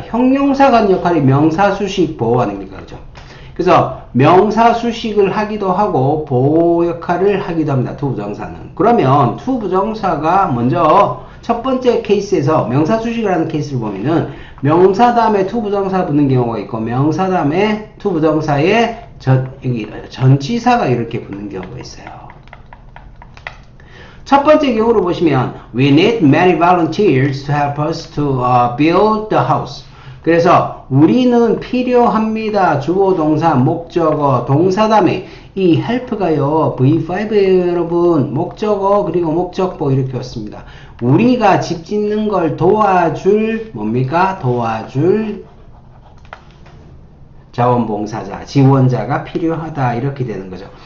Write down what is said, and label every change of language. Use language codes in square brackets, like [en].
[ko] 형용사가 하는 역할이 명사 수식 보호 아닙니까? 그죠? 그래서 명사 수식을 하기도 하고 보호 역할을 하기도 합니다. to 부정사는. 그러면 to 부정사가 먼저 첫 번째 케이스에서 명사 수식을 하는 케이스를 보면은 명사 다음에 to 부정사 붙는 경우가 있고 명사 다음에 to 부정사에 여기 전치사가 이렇게 붙는 경우가 있어요. 첫 번째 경우로 보시면 [en] We need many volunteers to help us to build the house. [ko] 그래서 우리는 필요합니다. 주어 동사 목적어 동사 다음에 이 help가요 V5에요 여러분. 목적어 그리고 목적보 이렇게 왔습니다. 우리가 집 짓는 걸 도와줄 뭡니까? 도와줄 자원봉사자, 지원자가 필요하다 이렇게 되는 거죠.